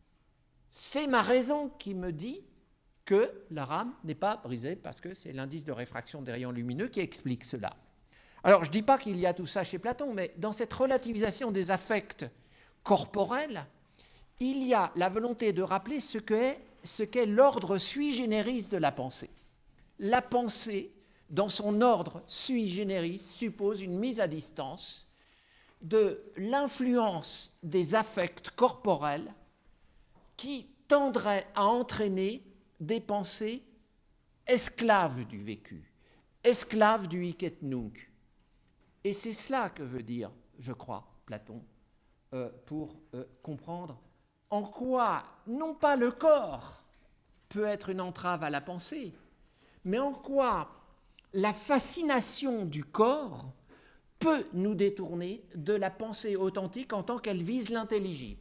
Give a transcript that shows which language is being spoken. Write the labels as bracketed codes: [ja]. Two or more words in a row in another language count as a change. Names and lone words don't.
[fr] C'est ma raison qui me dit que la rame n'est pas brisée, parce que c'est l'indice de réfraction des rayons lumineux qui explique cela. Alors, je ne dis pas qu'il y a tout ça chez Platon, mais dans cette relativisation des affects corporels, il y a la volonté de rappeler ce qu'est l'ordre [la] sui generis [fr] de la pensée. La pensée, dans son ordre [la] sui generis, [fr] suppose une mise à distance de l'influence des affects corporels qui tendraient à entraîner des pensées esclaves du vécu, esclaves du [la] hic et nunc. [fr] Et c'est cela que veut dire, je crois, Platon, pour comprendre en quoi, non pas le corps peut être une entrave à la pensée, mais en quoi la fascination du corps peut nous détourner de la pensée authentique en tant qu'elle vise l'intelligible.